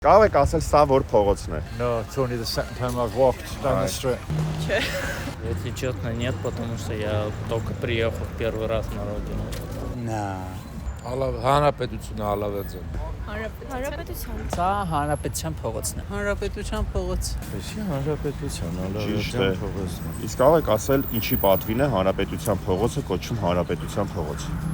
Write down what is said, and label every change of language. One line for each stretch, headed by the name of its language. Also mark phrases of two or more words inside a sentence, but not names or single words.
Armenian: Կարող եք ասել սա որ փողոցն է։
English: No, it's only the second time I've walked down the street.
Russian: Если честно, нет, потому что я только приехал первый раз на родину.
Armenian: Հանրապետությունը Ալավերձյան։ Հանրապետության։ Սա հանրապետության փողոցն է։ Հանրապետության փողոց։ Էսի հանրապետության Ճիշտ է։ Ալավերձյան փողոցն է։ Իսկ կարող եք ասել ինչի պատվին է հանրապետության փողոցը կոչվում հանրապետության փողոց։